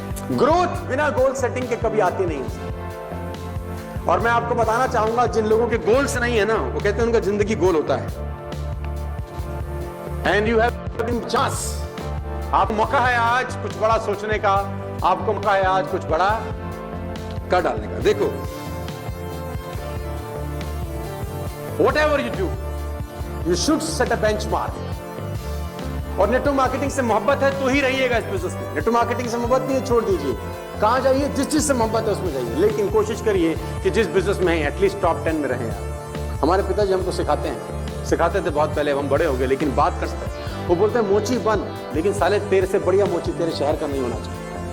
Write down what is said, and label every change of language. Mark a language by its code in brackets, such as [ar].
[hi] Growth बिना goal setting के कभी आती नहीं है। और मैं आपको बताना चाहूंगा, जिन लोगों के गोल्स नहीं है ना, वो कहते हैं उनका जिंदगी गोल होता है। [en] and you have chance, [hi] आप मौका है आज कुछ बड़ा सोचने का, आपको मौका है आज कुछ बड़ा कर डालने का। [en] देखो, whatever you do, you should set a benchmark। [hi] और नेटवर्क मार्केटिंग से मोहब्बत है तो ही रहिएगा इस बिजनेस में। नेटवर्क मार्केटिंग से मोहब्बत नहीं है, छोड़ दीजिए। कहां जाइए, जिस चीज से मोहब्बत है उसमें जाइए, लेकिन कोशिश करिए कि जिस बिजनेस में है एटलीस्ट टॉप 10 में रहें आप। हमारे पिताजी हमको सिखाते थे बहुत पहले, हम बड़े हो गए, लेकिन बात करते हैं, वो बोलते हैं मोची बन, लेकिन साले तेरे से बढ़िया मोची तेरे शहर का नहीं होना चाहिए।